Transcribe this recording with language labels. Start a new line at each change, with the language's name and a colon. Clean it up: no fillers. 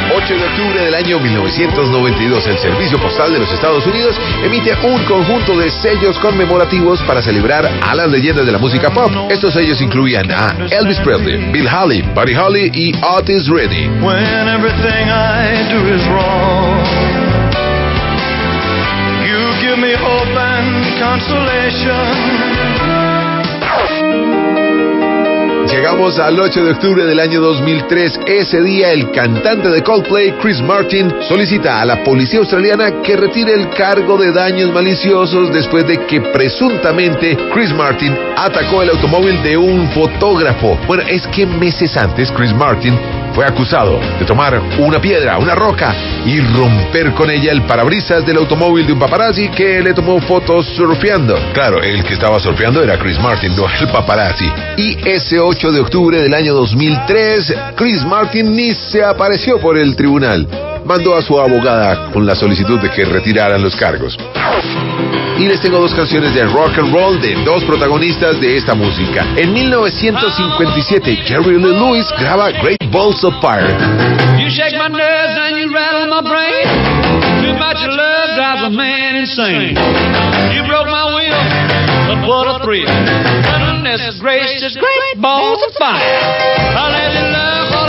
Spanish: En octubre del año 1992, el Servicio Postal de los Estados Unidos emite un conjunto de sellos conmemorativos para celebrar a las leyendas de la música pop. Estos sellos incluían a Elvis Presley, Bill Haley, Buddy Holly y Otis Redding.
English: When everything I do is wrong, you give me hope and consolation.
Spanish: Llegamos al 8 de octubre del año 2003. Ese día, el cantante de Coldplay, Chris Martin, solicita a la policía australiana que retire el cargo de daños maliciosos después de que presuntamente Chris Martin atacó el automóvil de un fotógrafo. Bueno, es que meses antes, Chris Martin fue acusado de tomar una piedra, una roca, y romper con ella el parabrisas del automóvil de un paparazzi que le tomó fotos surfeando. Claro, el que estaba surfeando era Chris Martin, no el paparazzi. Y ese 8 de octubre del año 2003, Chris Martin ni se apareció por el tribunal. Mandó a su abogada con la solicitud de que retiraran los cargos. Y les tengo dos canciones de rock and roll de dos protagonistas de esta música. En 1957, Jerry Lee Lewis graba Great Balls of Fire.
English: You shake my nerves and you rattle my brain. Too much love drives a man insane. You broke my will, but what a thrill. Goodness gracious, great balls of fire. I let it love.